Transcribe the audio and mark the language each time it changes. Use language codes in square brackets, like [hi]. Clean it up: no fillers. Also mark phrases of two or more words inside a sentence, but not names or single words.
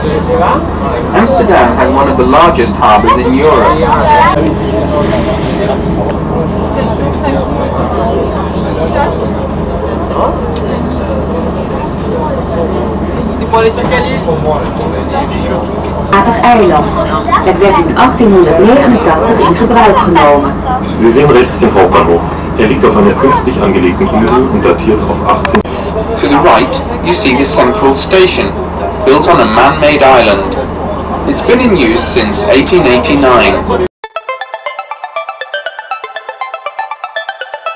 [en] Amsterdam has one of the largest harbours in Europe. [nl] Eiland. Het werd in 1889 in gebruik genomen. [de] Sie sehen rechts den Hauptbahnhof. Er liegt auf einer künstlich angelegten Insel und datiert auf 18. [en] To the right, you see the central station, built on a man-made island. It's been in use since 1889.